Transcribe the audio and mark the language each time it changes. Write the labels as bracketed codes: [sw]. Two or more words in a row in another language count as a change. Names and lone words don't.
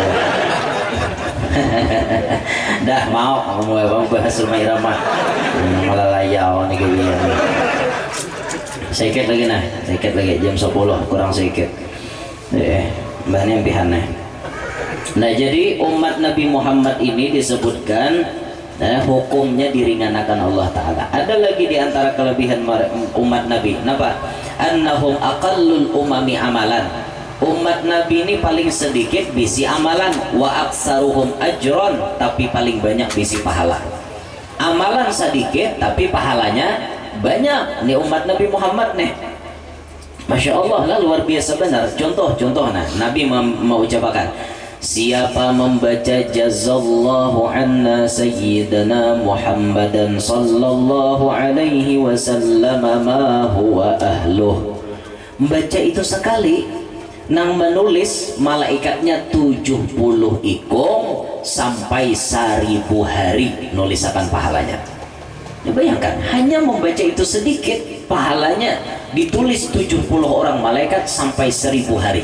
[bjn] dah mau bahas Rumah Irama malah layau nih kalian sedikit lagi jam 10 kurang sedikit bahannya impihannya. Nah jadi umat Nabi Muhammad ini disebutkan hukumnya diringankan Allah Ta'ala. Ada lagi diantara kelebihan umat Nabi kenapa? [ar] أنهم أقل الأمم عملا. [bjn] Umat Nabi ini paling sedikit bisi amalan [ar] وأكثرهم أجرا [bjn] tapi paling banyak bisi pahala. amalan sedikit tapi pahalanya banyak. Nih umat Nabi Muhammad nih, [ar] ما شاء الله [bjn] lah, luar biasa benar. Contoh nah Nabi mau ucapkan, siapa membaca [ar] جزى الله عنا سيدنا محمدا صلى الله عليه وسلم ما هو أهله, [bjn] membaca itu sekali nang menulis malaikatnya 70 ikung sampai 1000 hari nulisakan pahalanya. Ya, bayangkan hanya membaca itu sedikit pahalanya ditulis 70 orang malaikat sampai 1000 hari.